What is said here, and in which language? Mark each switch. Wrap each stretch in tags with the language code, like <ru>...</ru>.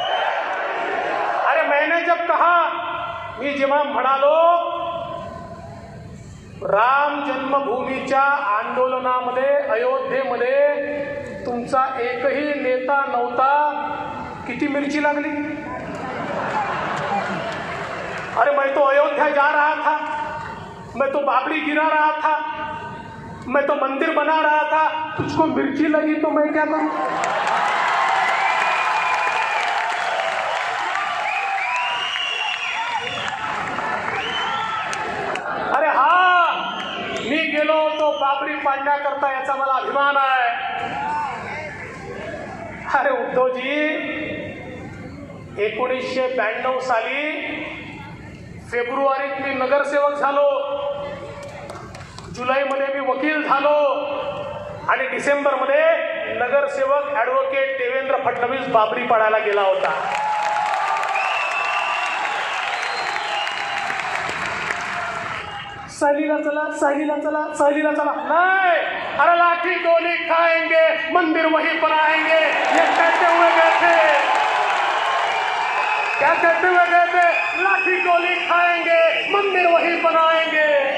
<mr>अरे</mr> <hi>मैंने जब कहा,</hi> <mr>मी जेव्हा म्हणालो राम जन्मभूमीच्या आंदोलनामध्ये अयोध्येमध्ये तुमचा एकही नेता नव्हता, किती मिरची लागली?</mr> <hi>मैं तो अयोध्या जा रहा था, मैं तो बाबरी गिरा रहा था, मैं तो मंदिर बना रहा था, तुझको मिर्ची लगी तो मैं क्या करूं?</hi> <mr>अरे हा, मी गेलो तो बाबरी पाडण्याकरता, याचा मला अभिमान आहे. अरे उद्धवजी, 1992 साली फेब्रुवारीत मी नगरसेवक झालो, जुलैमध्ये मी वकील झालो आणि डिसेंबरमध्ये नगरसेवक ॲडव्होकेट देवेंद्र फडणवीस बाबरी पाडायला गेला होता. सहलीला चला, सहलीला चला, सहलीला चला.</mr> <hi>नहीं, अरे लाठी गोली खाएंगे, मंदिर वहीं बनाएंगे, ये कहते हुए गए थे. क्या कहते हुए गए थे? लाठी गोली खाएंगे, मंदिर वहीं बनाएंगे.</hi>